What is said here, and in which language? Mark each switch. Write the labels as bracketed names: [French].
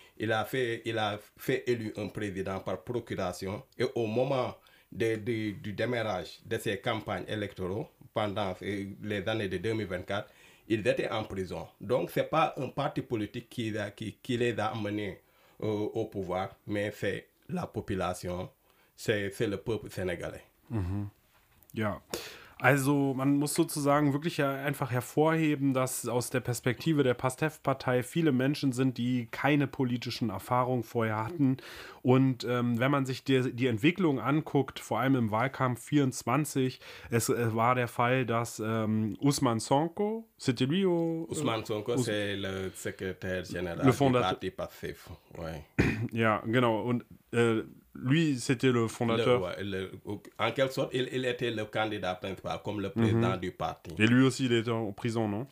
[French] Il a fait élu un président par procuration et au moment du démarrage de ses campagnes électorales pendant les années de 2024, ils étaient en prison. Donc c'est pas un parti politique qui les a amenés au pouvoir, mais c'est la population, c'est le peuple sénégalais. Mm-hmm. Yeah. [German] Also man muss sozusagen wirklich einfach hervorheben, dass aus der Perspektive der PASTEF-Partei viele Menschen sind, die keine politischen Erfahrungen vorher hatten. Und wenn man sich die Entwicklung anguckt, vor allem im Wahlkampf 24, es war der Fall, dass Ousmane Sonko, [French] c'était lui ou... Ousmane Sonko, c'est le secrétaire général du parti PASTEF. Ouais. [German] Ja, genau. Und [French] lui, c'était le fondateur. En quelque sorte, il était le candidat principal, comme le président mm-hmm. du parti. Et lui aussi, il était en prison, non?